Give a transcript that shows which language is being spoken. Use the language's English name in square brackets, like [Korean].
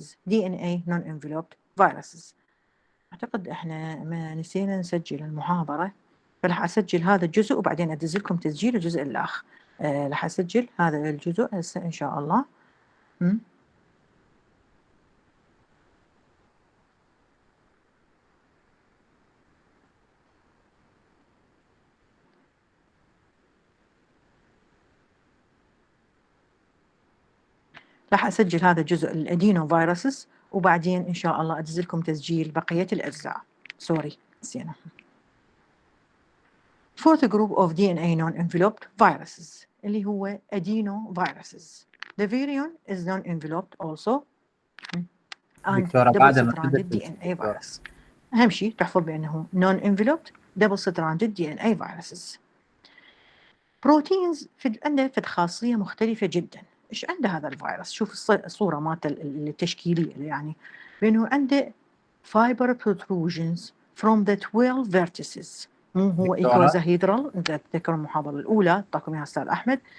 [English] DNA non-enveloped viruses. [Arabic] أعتقد إحنا ما نسينا نسجل المحاضرة، فراح أسجل هذا الجزء وبعدين أدز لكم تسجيل الجزء الآخر. راح أسجل هذا الجزء هسه إن شاء الله. راح أسجل هذا الجزء الأدينو فيروسز وبعدين إن شاء الله أدز لكم تسجيل بقية الأجزاء. سوري نسينا. [English] Fourth group of DNA non-enveloped viruses [Arabic] اللي هو [English] adenoviruses. The virion is non-enveloped also and double-stranded DNA virus. [Arabic] أهم شيء تحفظ بأنه [English] non-enveloped double-stranded DNA viruses. [Arabic] Proteins عنده خاصية مختلفة جدا. إيش عنده هذا الفيروس؟ شوف الصورة مالته التشكيلية يعني بأنه عنده [English] fiber protrusions from the 12 vertices. [Arabic] مو هو إيكوزاهيدرال؟ إذا تذكروا المحاضرة الأولى أعطاكم إياها أستاذ أحمد.